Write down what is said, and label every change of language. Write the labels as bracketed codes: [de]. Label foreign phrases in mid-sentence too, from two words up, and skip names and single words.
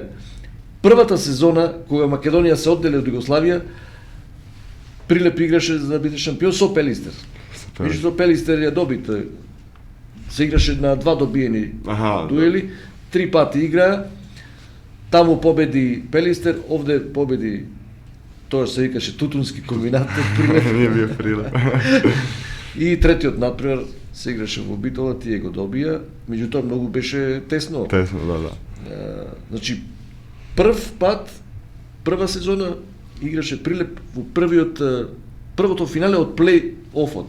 [mk] Првата сезона кога Македонија се оддели од Југославија, Прилеп играше за да биде шампион со Пелистер. Меѓутоа Пелистер ја доби тој. Се играше на 2 добиени дуели, 3 пати играа. Таму победи Пелистер, овде победи тоа се викаше Тутунски комбинат Прилеп. [hr] Nije bio Prilep. [mk] И третиот надпревар се играше во Битола, тие го добија, меѓутоа многу беше тесно. [hr] Tesno, da. [mk] Значи, прва сезона играше Прилеп во првото финале од плей-офот.